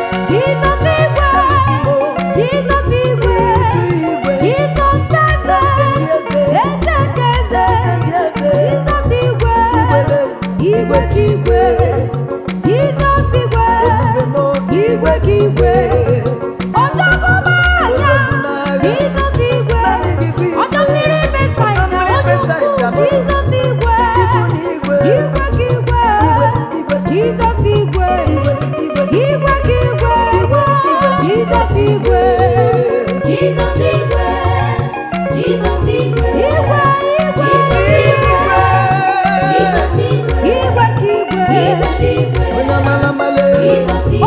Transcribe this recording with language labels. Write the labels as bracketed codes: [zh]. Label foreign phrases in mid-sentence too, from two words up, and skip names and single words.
[ig] Jizọs igwe. Jizọs igwe. Jizọs eze. Eze nke eze. Jizọs igwe. Igwe ka igwe. Jizọs igwe. Igwe ka igwe. [yo] Ọjọ́ kó máa yá. [ig] Jizọs igwe. Ọjọ́ mmiri Besaida. Onye ukwu. Jizọs igwe. Igwe ka igwe. Jizọs igwe. Igwe ka igwe. Jizọs igwe. Jizọs igwe. Jesus igwe. Igwe, igwe. Jesus igwe. Jesus igwe. Igwe ka igwe. Igwe dị igwe. Onye amala amala. Jesus igwe.